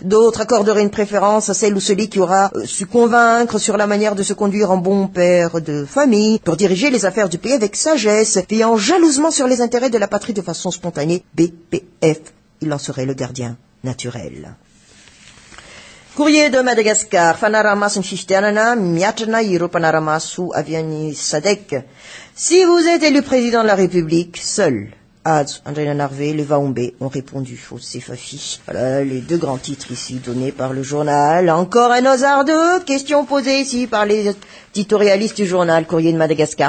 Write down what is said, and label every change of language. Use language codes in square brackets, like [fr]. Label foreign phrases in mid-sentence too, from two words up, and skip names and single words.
[fr] D'autres accorderaient une préférence à celle ou celui qui aura su convaincre sur la manière de se conduire en bon père de famille pour diriger les affaires du pays avec sagesse, veillant jalousement sur les intérêts de la patrie de façon spontanée. BPF, il en serait le gardien naturel. [mg] Courrier de Madagascar, fanaramaso ny fifidianana, miatrana ireo mpanaramaso avy any SADC. [fr] Si vous êtes élu président de la République, seuls Adzo Andrinanarvé et Vaombé ont répondu au CFAFI. Voilà les deux grands titres ici donnés par le journal. Encore un hasardeux, question posée ici par les éditorialistes du journal Courrier de Madagascar.